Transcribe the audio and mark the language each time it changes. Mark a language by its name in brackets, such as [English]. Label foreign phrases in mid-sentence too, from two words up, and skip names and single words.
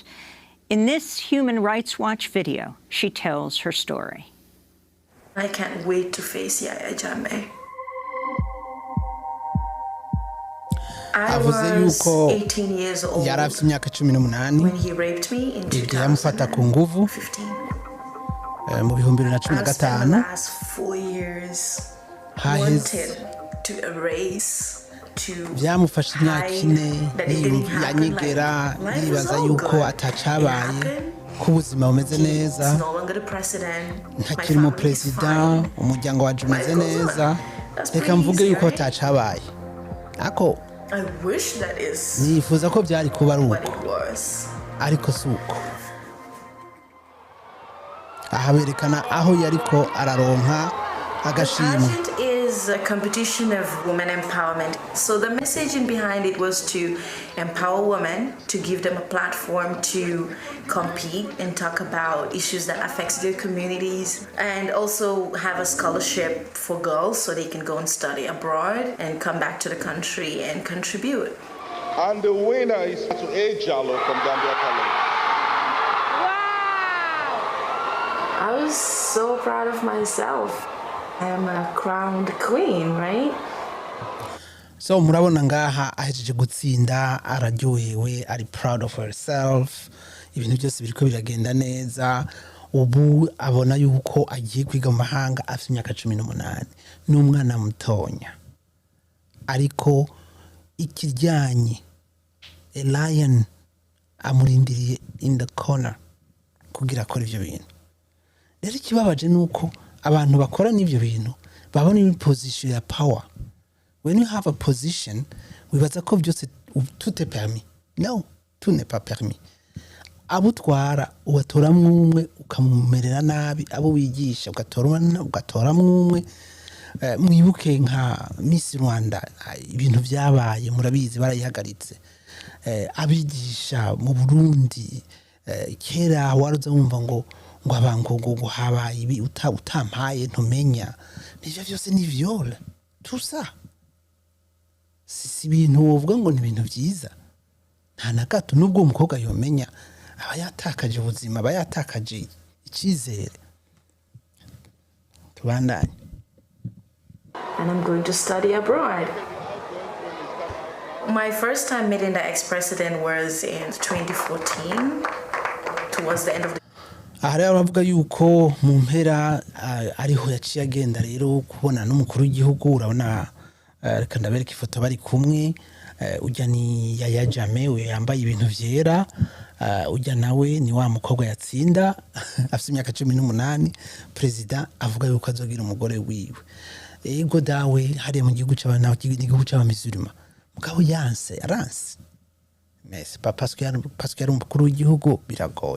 [English] In this Human Rights Watch video, she tells her story. I can't wait to face Yaya Jammeh. I was 18 years old when he raped me in 2015. [Rundi] mu bihumbi 2015 [English] the last 4 years wanted to erase [Rundi] byamufashe imyaka ine yanyigera yibaza yuko atacabaye ko ubuzima bumeze neza [English] He's no longer the president. My [Rundi] ntakiri mu [English] family is [Rundi] perezida [English] fine. [Rundi] umuryango wacu umeze neza [English] That's [Rundi] reka [English] pretty [Rundi] mvuge [English] easy, [Rundi] yuko [English] right? [Rundi] atacabaye ako [English] I wish that is [Rundi] nifuza ko byari kuba ari [English] what [Rundi] uko [English] it was. [Rundi] ariko si uko aha berekana aho yariko araronka agashimwe [English] Pageant is a competition of women empowerment. So the messaging behind it was to empower women, to give them a platform to compete and talk about issues that affects their communities, and also have a scholarship for girls so they can go and study abroad and come back to the country and contribute. And the winner is Fatou Jallow from Gambia College. I was so proud of myself. I am a crowned queen, right? [Rundi] so murabona ngaha ahejeje gutsinda araryohewe ari [English] proud of herself [Rundi] ibintu byose biriko biragenda neza ubu abona yuko agiye kwiga mu mahanga afite imyaka 18 n'umwana mutonya ariko ikijyanye [English] a lion [Rundi] amurindiriye [English] in the corner [Rundi] kugira akora ivyo bintu rero ikibabaje nuko abantu bakora n'ivyo bintu babona [English] in position [Rundi] ya power. [English] When you have a position [Rundi] wibaza ko byose [French] tout est permis. No, tout n'est pas permis. [Rundi] Abutwara ubatora mwumwe ukamumerera nabi abo wigisha ugatora mwumwe mwibuke nka Miss Rwanda ibintu byabaye murabizi barayihagaritse abigisha mu Burundi kera waruza wumva ngo abangogo habaye ibi utampaye ntumenya nivyo byose ni [French] viole tout ça [Rundi] si ibintu uvuga ngo ni ibintu byiza nta nagato nubwo umukobwa yomenya aba yatakaje ubuzima aba yatakaje icyizere tubandanye. [English] And I'm going to study abroad. My first time meeting the ex-president was in 2014, towards the end of the [Rundi] aha rero bavuga yuko mu mpera ariho yaciye agenda rero kubona n'umukuru w'igihugu urabona reka ndabereka ifoto bari kumwe ujya ni Yaya Jammeh we yambaye ibintu vyera ujya nawe ni wa mukobwa yatsinda afite imyaka 18 president avuga yuko azogira umugore wiwe ego dawe hari mu gihugu cy'abana n'igihugu cy'abamizurima mugabo yanse aranse [French] mais parce que [Rundi] yari umukuru w'igihugu biragoye.